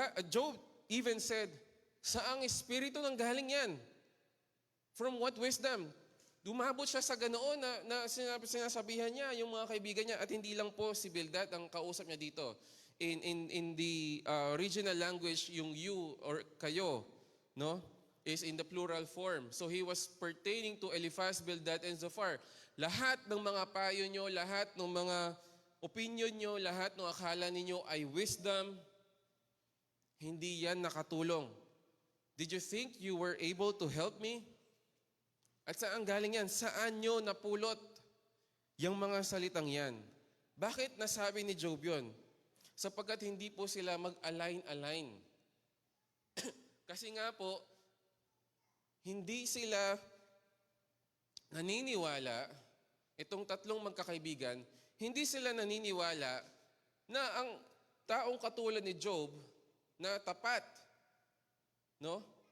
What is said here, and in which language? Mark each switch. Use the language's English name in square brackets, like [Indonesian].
[English] Job even said, [Filipino] saang espiritu nanggaling yan? [English] From what wisdom? [Filipino] Dumabot siya sa ganoon na sinasabihan niya yung mga kaibigan niya, at hindi lang po si Bildad ang kausap niya dito. [English] In the original language, [Filipino] yung you or kayo, [English] no, is in the plural form. So he was pertaining to Eliphaz, Bildad, and Zophar. [Filipino] Lahat ng mga payo nyo, lahat ng mga opinion nyo, lahat ng akala ninyo ay wisdom, hindi yan nakatulong. [English] Did you think you were able to help me? [Filipino] At saan galing yan? Saan nyo napulot yung mga salitang yan? Bakit nasabi ni Job yun? Sapagkat hindi po sila mag-align-align. Kasi nga po, hindi sila naniniwala, itong tatlong magkakaibigan, hindi sila naniniwala na ang taong katulad ni Job na tapat, no?